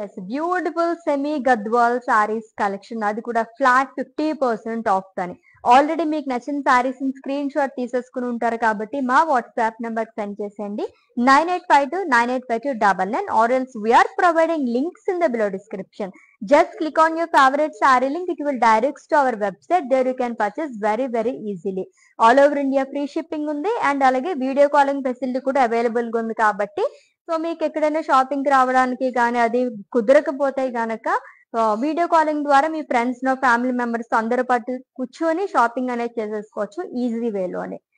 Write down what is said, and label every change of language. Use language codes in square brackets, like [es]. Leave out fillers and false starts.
[te] Beautiful semi Gadwal saris collection, అది కూడా flat 50% of అని. ఆల్రెడీ మీకు నచ్చిన సారీస్ స్క్రీన్ షాట్ తీసేసుకుని ఉంటారు కాబట్టి మా వాట్సాప్ నెంబర్ సెండ్ చేసేయండి 9852985299, [en] or else we are providing links in the below description. Just click on your favorite saree link, it will direct to our website. There you can purchase very easily. All over India free shipping [te] ఉంది and అలాగే video calling facility కూడా available గా ఉంది కాబట్టి so మీకు ఎక్కడైనా shopping కి రావడానికి కానీ అది కుదరకపోతే గనక వీడియో కాలింగ్ ద్వారా మీ ఫ్రెండ్స్ ఫ్యామిలీ మెంబర్స్ అందరూ పాటు కూర్చొని షాపింగ్ అనేది చేసేసుకోవచ్చు ఈజీ వేలోనే.